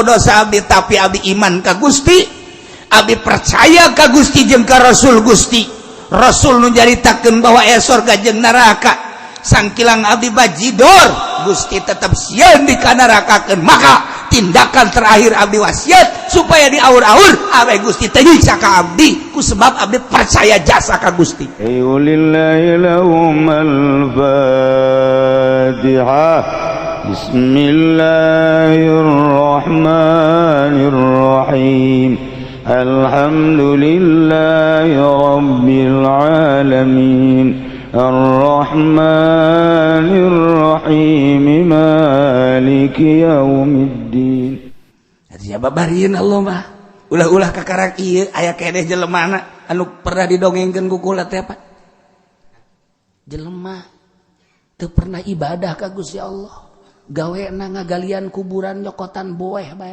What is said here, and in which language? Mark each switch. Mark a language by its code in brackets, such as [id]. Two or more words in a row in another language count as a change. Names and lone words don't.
[su] dosa abdi tapi abdi iman ka Gusti abdi percaya ka Gusti jeung ka Rasul Gusti Rasul nu nyaritakeun bahwa aya surga jeung neraka sangkilang abdi bajidor Gusti tetap sieun dikanarakakeun maka tindakan terakhir abdi wasiat supaya di aur-aur awe Gusti teh nyiksa ka abdi ku sebab abdi percaya jasa ka Gusti [ar] لله لهم الفاتحة بسم الله الرحمن الرحيم الحمد لله رب العالمين الرحمن الرحيم مالك يوم الدين. [su] Jadi babarieun Allah mah. Ulah-ulah kakarak ieu aya keneh jelemana anu pernah didongengkeun ku kula teh Pak. Jelema teu pernah ibadah ka Gusti Allah. Gawena ngagalian kuburan nyokotan boeh bae.